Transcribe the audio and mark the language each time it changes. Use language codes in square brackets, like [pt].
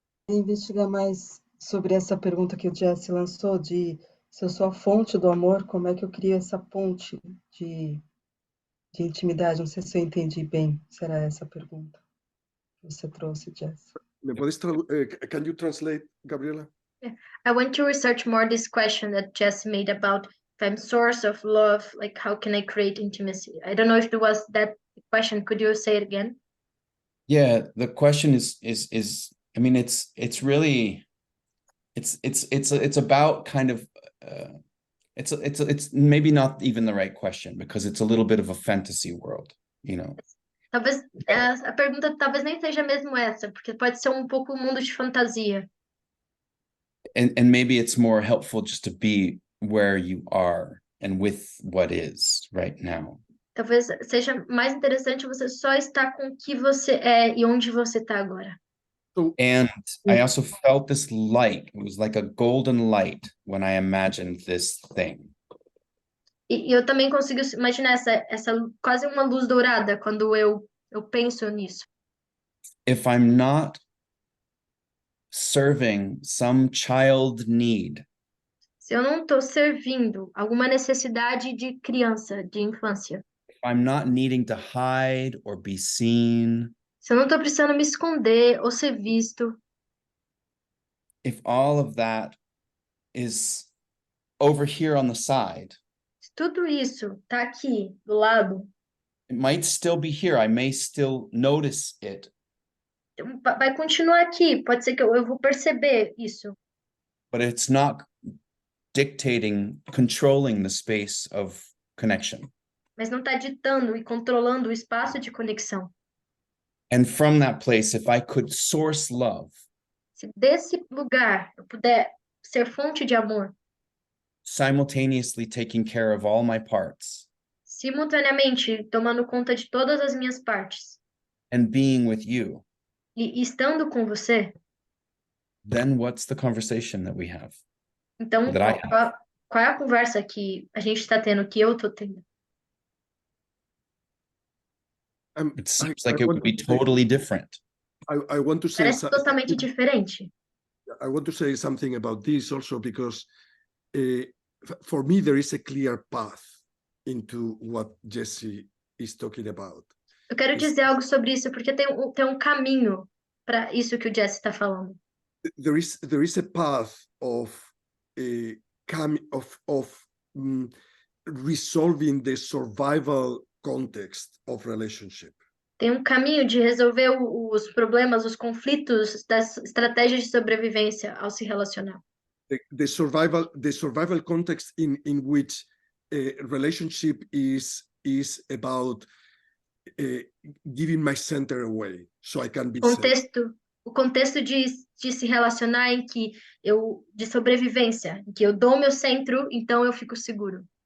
[pt] Investigar mais sobre essa pergunta que o Jesse lançou, de se eu sou a fonte do amor, como é que eu crio essa ponte de intimidade? Não sei se eu entendi bem, será essa a pergunta que você trouxe, Jesse. [en] Can you translate, Gabriela? Yeah. I want to research more this question that Jesse made about if I'm source of love, like how can I create intimacy? I don't know if it was that question. Could you say it again? Yeah, the question is I mean, it's really it's about kind of it's maybe not even the right question, because it's a little bit of a fantasy world, you know. [pt] Talvez a pergunta talvez nem seja mesmo essa, porque pode ser um pouco um mundo de fantasia. [en] And maybe it's more helpful just to be where you are and with what is right now. [pt] Talvez seja mais interessante você só estar com o que você é e onde você está agora. [en] So, And I also felt this light. It was like a golden light when I imagined this thing. [pt] E eu também consigo imaginar essa quase uma luz dourada quando eu penso nisso. [en] If I'm not serving some child need, [pt] Se eu não estou servindo alguma necessidade de criança, de infância, [en] if I'm not needing to hide or be seen, [pt] se eu não estou precisando me esconder ou ser visto, [en] if all of that is over here on the side, [pt] se tudo isso está aqui do lado, [en] it might still be here. I may still notice it, [pt] vai continuar aqui. Pode ser que eu vou perceber isso, [en] but it's not dictating, controlling the space of connection. [pt] mas não está ditando e controlando o espaço de conexão. [en] And from that place, if I could source love, [pt] Se desse lugar eu puder ser fonte de amor, [en] simultaneously taking care of all my parts, [pt] simultaneamente tomando conta de todas as minhas partes [en] and being with you, [pt] e estando com você, [en] then what's the conversation that we have? [pt] então [en] That I have? [pt] qual é a conversa que a gente está tendo, que eu estou tendo? [en] It seems like it would be totally different. I want to say [pt] Parece totalmente diferente. [en] I want to say something about this also because for me there is a clear path into what Jesse is talking about. [pt] Eu quero dizer algo sobre isso, porque tem um caminho para isso que o Jesse está falando. [en] There is a path of resolving the survival context of relationship. [pt] Tem um caminho de resolver os problemas, os conflitos das estratégias de sobrevivência ao se relacionar. [en] The survival context in which a relationship is about giving my center away so I can be safe. [pt] O contexto de se relacionar em que de sobrevivência, em que eu dou meu centro, então eu fico seguro.